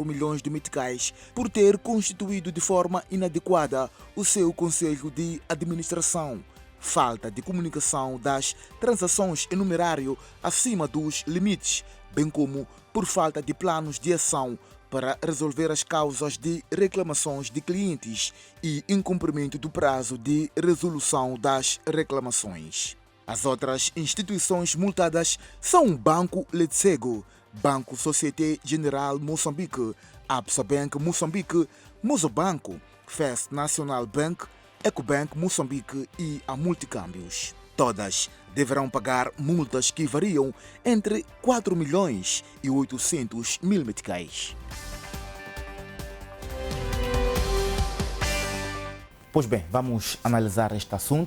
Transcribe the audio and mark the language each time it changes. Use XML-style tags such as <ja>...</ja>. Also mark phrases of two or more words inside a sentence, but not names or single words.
<pt>milhões de meticais por ter constituído de forma inadequada o seu conselho de administração, falta de comunicação das transações em numerário acima dos limites, bem como por falta de planos de ação para resolver as causas de reclamações de clientes e incumprimento do prazo de resolução das reclamações. As outras instituições multadas são o Banco Letsego, Banco Société Générale Moçambique, Absa Bank Moçambique, Mozobanco, First National Bank, Ecobank Moçambique e a Multicâmbios. Todas deverão pagar multas que variam entre 4 milhões e 800 mil meticais. Pois bem, vamos analisar este assunto.</pt>